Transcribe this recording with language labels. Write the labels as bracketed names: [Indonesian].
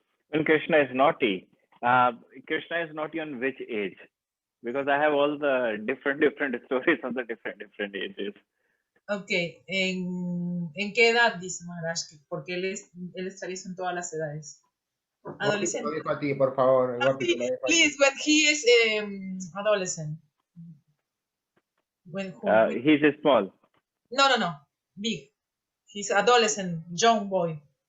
[English] When Krishna is naughty, Krishna is naughty on which age? Because I have all the different stories of the different ages. [Spanish] Okay, ¿en qué edad dice Maharaj? Porque él es travieso en todas las edades. Adolescente. Lo dejo a ti, por favor. [English] Please, when he is adolescent. When he's small. No, big. He's adolescent, young boy.